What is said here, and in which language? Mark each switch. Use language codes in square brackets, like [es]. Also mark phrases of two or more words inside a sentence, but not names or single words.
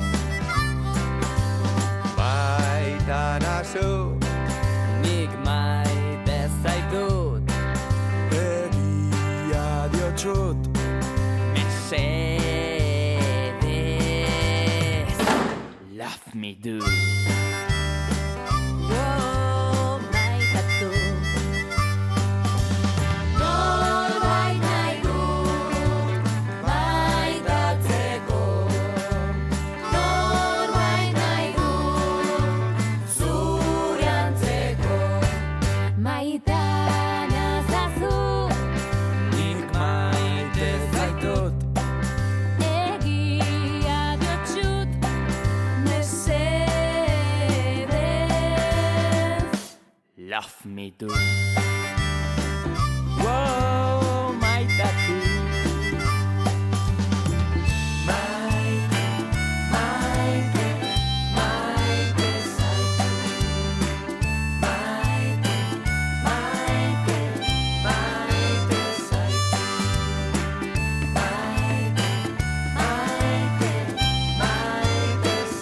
[eu] baita nazu nik maite zaitut egia diotsut mesedez [en] love me do [eu] maitatu norbait nahi dut maitatzeko norbait nahi dut zure antzeko maita nazazu nik maite zaitut egia diotsut mesedez [en] love me do [eu] maitatu maite, maite, maite zaitut maite, maite, maite zaitut maite, maite, maite